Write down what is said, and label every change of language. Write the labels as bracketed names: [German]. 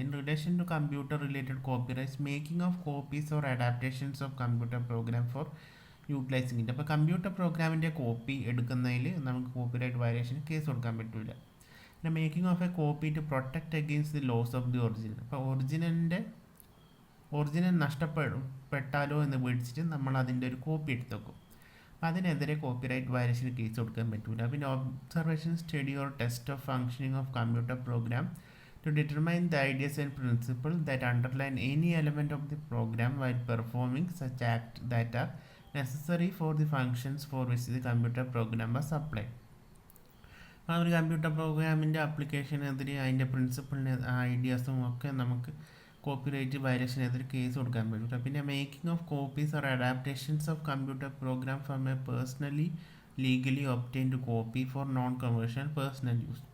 [English] In relation to computer related copyrights, making of copies or adaptations of computer program for utilizing it. [Malayalam] അപ്പോൾ computer പ്രോഗ്രാമിൻ്റെ copy എടുക്കുന്നതിൽ നമുക്ക് copyright വയലേഷന് case കൊടുക്കാൻ പറ്റില്ല. [English] പിന്നെ making of a copy to protect against the loss of the original. [Malayalam] അപ്പോൾ original നഷ്ടപ്പെട്ടാലോ എന്ന് പേടിച്ചിട്ട് നമ്മൾ അതിൻ്റെ ഒരു കോപ്പി എടുത്ത് വെക്കും. അതിനെതിരെ കോപ്പിറൈറ്റ് വയലേഷന് കേസ് കൊടുക്കാൻ പറ്റില്ല. [English] പിന്നെ observation, study or test of functioning of computer program to determine the ideas and principles that underline any element of the program while performing such acts that are necessary for the functions for which the computer program was applied. [Malayalam] ആ ഒരു computer പ്രോഗ്രാമിൻ്റെ അപ്ലിക്കേഷനെതിരെ അതിൻ്റെ പ്രിൻസിപ്പിളിന് ഐഡിയാസും ഒക്കെ നമുക്ക് copyright വയലേഷനെതിരെ case കൊടുക്കാൻ പറ്റില്ല. [English] പിന്നെ making of copies or adaptations of computer program from a personally legally obtained copy for non commercial personal use.